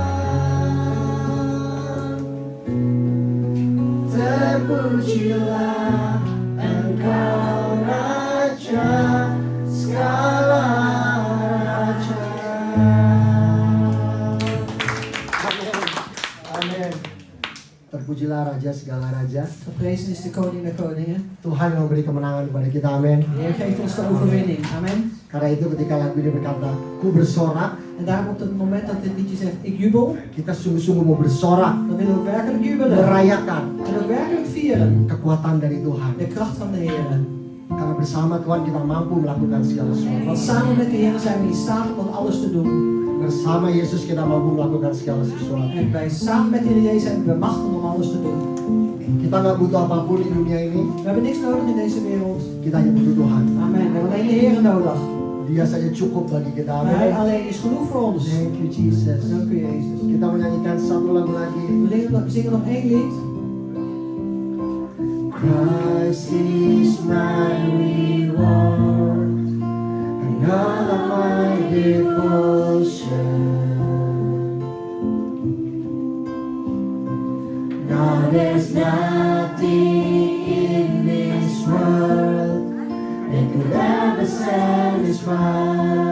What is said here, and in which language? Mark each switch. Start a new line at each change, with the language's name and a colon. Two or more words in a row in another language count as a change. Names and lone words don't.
Indonesian: Terpujilah Engkau Raja segala raja. Amin. Amin. Terpujilah Raja segala raja.
Dutch: Geprezen is de koning der koningen.
Indonesian: Tuhan yang memberi kemenangan kepada kita. Amin.
Dutch: De Heer geeft ons de overwinning. Amen.
Indonesian: Karena itu ketika lagu ini berkata, ku bersorak,
Dutch: En daarom op het moment dat dit liedje zegt, ik jubel,
Indonesian: kita sungguh-sungguh mau bersorak,
Dutch: dan willen we ook werkelijk jubelen.
Indonesian: merayakan
Dutch: En ook werkelijk vieren
Indonesian: kekuatan dari Tuhan.
Dutch: de kracht van de Heer.
Indonesian: Karena bersama Tuhan kita mampu melakukan segala sesuatu.
Dutch: Want samen met de Heer zijn we in staat om alles te doen.
Indonesian: Bersama Yesus kita mampu melakukan segala sesuatu.
Dutch: En wij samen met de Heer Jezus zijn we machtig om alles te doen.
Indonesian: Kita nggak butuh apapun di dunia ini,
Dutch: We hebben niks nodig in deze wereld.
Indonesian: kita hanya butuh Tuhan.
Dutch: Amen. We hebben alleen de Heer nodig.
Indonesian: Dia saja cukup bagi kita.
Dutch: Hij
Indonesian: Amin.
Dutch: alleen is genoeg voor ons.
English: Thank you Jesus.
Dutch: Dank u Jezus.
Indonesian: Kita menyanyikan satu lagu lagi.
Dutch: We zingen nog één lied.
English: Christ is my reward, and all of my devotion. Now there's nothing in this world that could ever satisfy.